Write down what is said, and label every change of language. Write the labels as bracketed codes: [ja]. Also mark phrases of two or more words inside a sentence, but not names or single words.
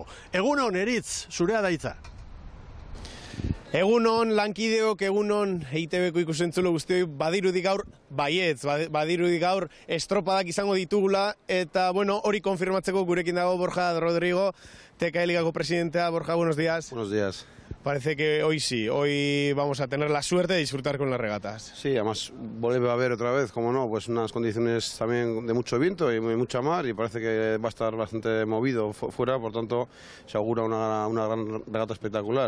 [eu] Egunon Eritz, zurea da hitza. Egunon, lankideok, egunon, EITB-ko ikusentzulo guztioi, badirudi gaur, baietz, badirudi gaur estropadak izango ditugula, eta, hori konfirmatzeko gurekin dago Borja Rodrigo, Teka Ligako presidentea. Borja, [es] buenos días. Buenos días. Parece que hoy sí, hoy vamos a tener la suerte de disfrutar con las regatas. Sí, además vuelve a haber otra vez, como no, pues unas condiciones también de mucho viento y mucha mar, y parece que va a estar bastante movido fuera, por tanto se augura una gran regata espectacular.